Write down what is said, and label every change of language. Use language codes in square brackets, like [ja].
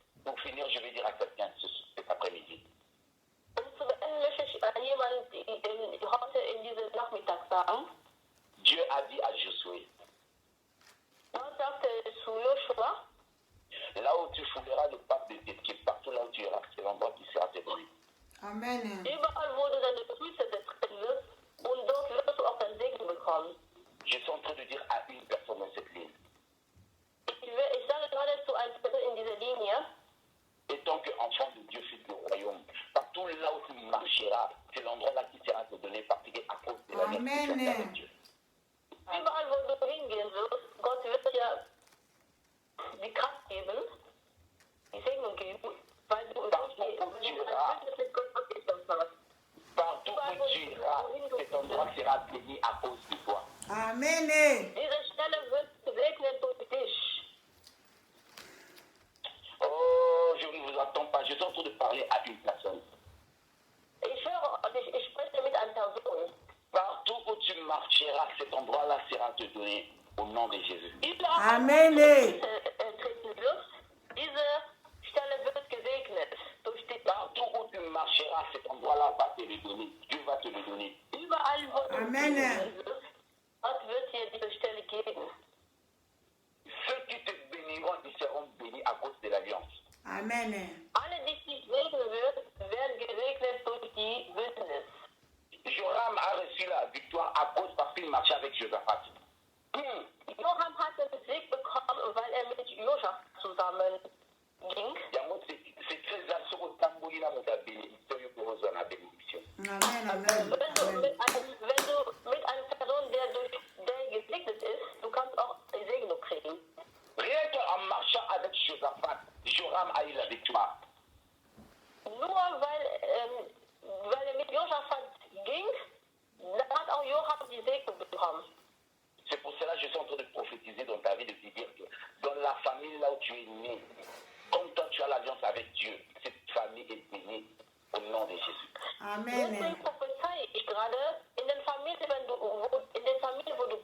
[fr] Pour finir, je vais dire à quelqu'un cet après-midi. [de] Zu beenden möchte ich jemand heute in diesem Nachmittag sagen. [fr] Dieu a dit à Josué, [de] Gott sagte zu Joshua, [fr] là où tu fouleras le pape de tes pieds, partout là où tu iras, c'est l'endroit qui sera te donné. Amen. [de] überall wo du deine Füße betreten wirst und dort wirst du auch dein Segen bekommen. [fr] Je suis en train de dire à une personne dans cette ligne, [de] Ich sage gerade zu einer Person in dieser Linie, [fr] et tant qu'enfant de Dieu, fils du royaume, partout là où tu marcheras, c'est l'endroit là qui sera te donné parce qu'à cause de la Amen. avec Dieu. [de] überall wo du hingehen wirst, Gott wird dir die Kraft geben, die Segnung geben, weil du mit Gott abgeschlossen hast. [fr] Partout où tu iras, cet endroit sera béni à cause de toi. Amen. [de] Diese Stelle wird gesegnet durch dich. [fr] Oh, je ne vous attends pas, je suis en train de parler à une personne. [de] Ich spreche mit einer Person. [fr] Partout où tu marcheras, cet endroit-là sera te donné au nom de Jésus. [de] Überall, Amen. wo du treten wirst, diese Stelle wird gesegnet durch dich. [fr] Partout où tu marcheras, cet endroit-là va te le donner. Dieu va te le donner. [de] Überall, wo du Amen. hingehen wirst, Gott wird dir diese Stelle geben. [fr] Ceux qui te béniront, ils seront bénis à cause de l'alliance. Amen. [de] Alle, die dich segnen werden gesegnet durch die Bündnis. [fr] Joram a reçu la victoire à cause parce qu'il marchait avec Josaphat. [de] Joram hat den Sieg bekommen, weil mit Josaphat zusammen ging. Yango, c'est très assuré au tambouille là, mon bénédiction, il faut rejoindre la bénédiction. Amen. Amen. Wenn du mit einer Person, der gesegnet ist, du kannst auch die Segnung kriegen. [fr] Rien qu'en marchant avec Josaphat, Joram a eu la victoire. [de] Nur weil mit Josaphat ging, dann hat auch Joram die Segnung bekommen. [fr] C'est pour cela que je suis en train de prophétiser dans ta vie, de te dire que dans la famille là où tu es né, comme toi tu as l'alliance avec Dieu, cette famille est bénie au nom de Jésus. Amen. [de] Deswegen prophezei ich gerade, in den Familien, wo